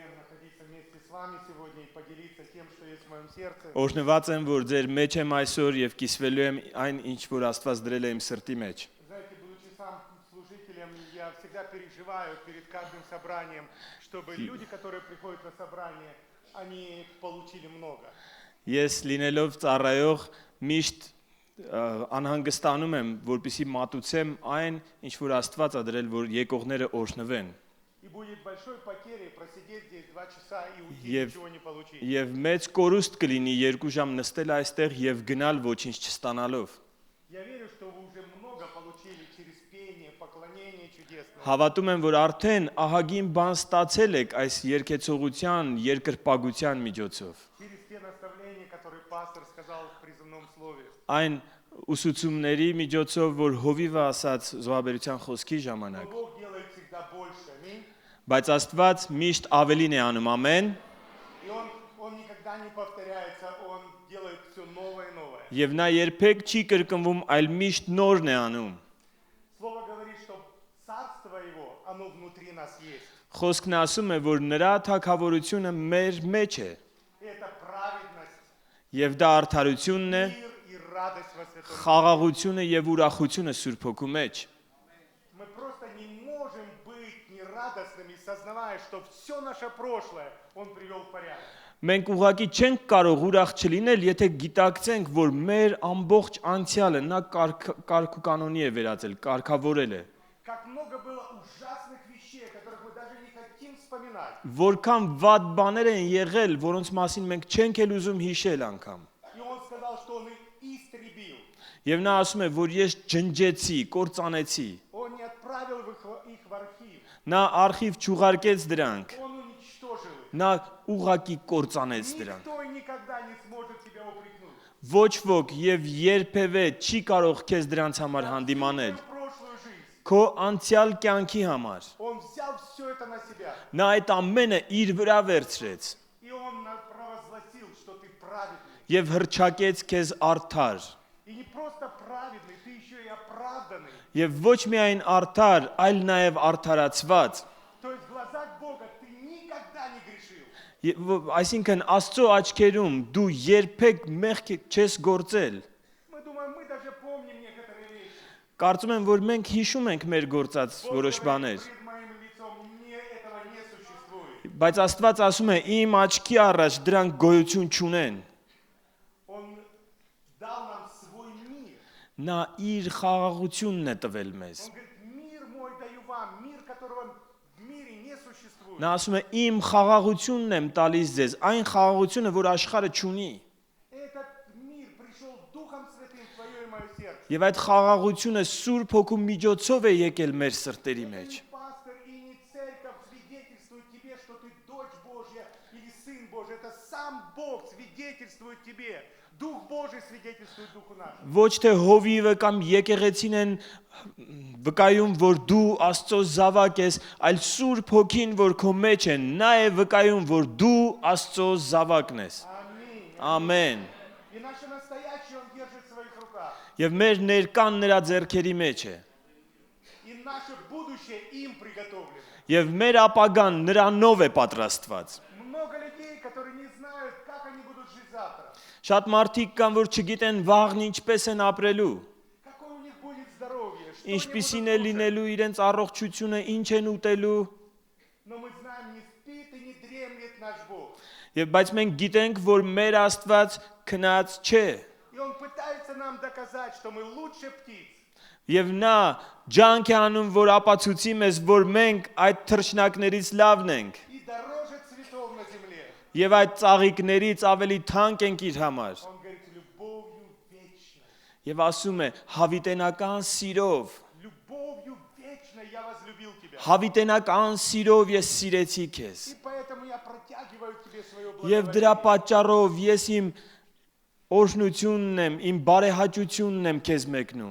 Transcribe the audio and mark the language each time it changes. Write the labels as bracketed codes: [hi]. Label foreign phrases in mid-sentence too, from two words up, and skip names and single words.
[ru] находиться вместе с вами сегодня и поделиться тем, что есть в моем сердце. [hy] Օրհնված եմ, որ ձեր մեջ եմ այսօր եւ կիսվելու եմ այն, ինչ որ Աստված դրել է իմ սրտի մեջ։ [ru] Знаете, будучи сам служителем, я всегда переживаю перед каждым собранием, чтобы люди, которые приходят на собрание, они получили много. [hy] Ես լինելով ծառայող միշտ անհանգստանում եմ, որպեսզի մատուցեմ այն, ինչ որ Աստված ա դրել, որ եկողները օրհնվեն։ [ru] И будет большой потерей просидеть здесь 2 часа и уйти, ничего не получить. [hy] Եվ մեծ կորուստ կլինի 2 ժամ նստել այստեղ եւ գնալ ոչինչ չստանալով։ [ru] Я верю, что вы уже много получили через пение, поклонение чудесное. [hy] Հավատում եմ, որ արդեն ահագին բան ստացել եք այս երկեցողության, երկրպագության միջոցով։ [ru] Через те наставления, которые пастор сказал в призывном слове. [hy] Այն ուսուցումների միջոցով, որ Հովիվը ասաց զոհաբերության խոսքի ժամանակ։ [ru] Бог делает всегда больше. Аминь. [hy] Բայց Աստված միշտ ավելին է անում, ամեն։ [ru] И он никогда не повторяется, он делает все новое и новое. [hy] Եվ նա երբեք չի կրկնվում, այլ мիշտ նորն է անում։ [ru] Слово говорит, что царство его, оно внутри нас есть. [hy] Խոսքն ասում է, որ նրա թագավորությունը մեր մեջ է։ [ru] И это праведность, [hy] Եվ դա արդարությունն է, [ru] мир и радость во Святом. [hy] խաղաղությունը եւ ուրախությունը Սուրբ Հոգու մեջ։ [ru] Мы просто не можем быть нерадостными, сознавая, что все наше прошлое он привел в порядок. [hy] Մենք ուղղակի չենք կարող ուրախ չլինել, եթե գիտակցենք, որ մեր ամբողջ անցյալը նա կարգ ու կանոնի է վերածել, կարգավորել է։ [ru] Как много было ужасных вещей, о которых мы даже не хотим вспоминать. [hy] Որքան վատ բաներ են եղել, որոնց մասին մենք չենք էլ ուզում հիշել անգամ։ [ru] И он сказал, что он их истребил. [hy] Եվ նա ասում է, որ ես ջնջեցի, կործանեցի։ [ru] Он не отправил их в архив. [hy] Նա արխիվ չուղարկեց դրանք։ [ru] Он уничтожил их. [hy] Նա ուղղակի կործանեց դրանք։ [ru] Никто и никогда не сможет тебя упрекнуть. [hy] Ոչ ոք եւ երբևէ չի կարող քեզ дրանց համար հանդիմանել։ [ru] Твою прошлую жизнь. [hy] Քո անցյալ կյանքի համար։ [ru] Он взял все это на себя. [hy] Նա այդ ամենը իր վրա վերցրեց [ru] И он провозгласил, что ты праведный. [hy] եւ հրճակեց քեզ արդար։ [ru] И не просто праведный, ты еще и оправданный. [hy] Եվ ոչ միայն արդար, այլ նաեւ արդարացված։ [ru] То есть в глазах Бога ты никогда не грешил. [hy] Այսինքն Աստծո աչքերում դու երբեք մեղք չես գործել։ [ru] Мы думаем, мы даже помним некоторые вещи. [hy] Կարծում եմ, որ մենք հիշում ենք մեր գործած [ru] Бог [hy] որոշ [ru] говорит, [hy] բաներ, [ru] пред моим лицом мне этого не существует. [hy] բայց Աստված ասում է իմ աչքի առաջ դրանք գոյություն չունեն։ [ru] Он дал нам свой мир. [hy] Նա իր խաղաղությունն է տվել մեզ։ [ru] Он говорит, мир мой даю вам, мир, которого в мире не существует. [hy] Նա ասում է իմ խաղաղությունն եմ տալիս ձեզ, այն խաղաղությունը, որ աշխարհը չունի։ [ru] Этот мир пришел Духом Святым в твое и мое сердце. [hy] Եվ այդ խաղաղությունը Սուրբ Հոգու միջոցով է եկել մեր սրտերի մեջ։ [ru] Не пастор и не церковь свидетельствует тебе, что ты дочь Божья или сын Божий. Это сам Бог свидетельствует тебе. Дух Божий свидетельствует Духу нашему. [hy] Ոչ թե հովիվը կամ եկեղեցին են վկայում, որ դու Աստծո զավակ ես, այլ Սուրբ Հոգին, որ քո մեջ է, նա է վկայում, որ դու Աստծո զավակն ես։ [ru] Аминь. [hy] Ամեն։ [ru] И наше настоящее Он держит в своих руках. [hy] Եվ մեր ներկան нրա ձեռքերի մեջ է։ [ru] И наше будущее им приготовлено. [hy] Եվ մեր ապագան նրանով է պատրաստված։ [ru] Много людей, которые не знают, как они будут жить завтра. [hy] Շատ մարդիկ կան, որ չգիտեն վաղն ինչպես են ապրելու, [ru] Какое у них будет здоровье, что они [hy] ինչպիսին [ru] будут [hy] է [ru] кушать. [hy] լինելու իրենց առողջությունը, ինչ են ուտելու։ [ru] Но мы знаем, не спит и не дремлет наш Бог. [hy] Եվ բայց մենք գիտենք, որ մեր Աստված քնած չէ։ [ru] И Он пытается нам доказать, что мы лучше птиц. [hy] Եվ նա ջանք է անում, որ ապացուցի մեզ, որ մենք այդ թռչնակներից լավն ենք։ [ru] И дороже цветов на земле. [hy] Եվ այդ ծաղիկներից ավելի թանկ ենք իր համար։ [ru] Он говорит, любовью вечной. [hy] Եվ ասում է, հավիտենական սիրով, [ru] Любовью вечной я возлюбил тебя. [hy] հավիտենական սիրով ես սիրեցի քեզ։ [ru] И поэтому я протягиваю к тебе свое [hy] Եվ դրա [ru] благоволение. [hy] պատճառով ես իմ օրհնությունն եմ, իմ բարեհաճությունն եմ քեզ մեկնում։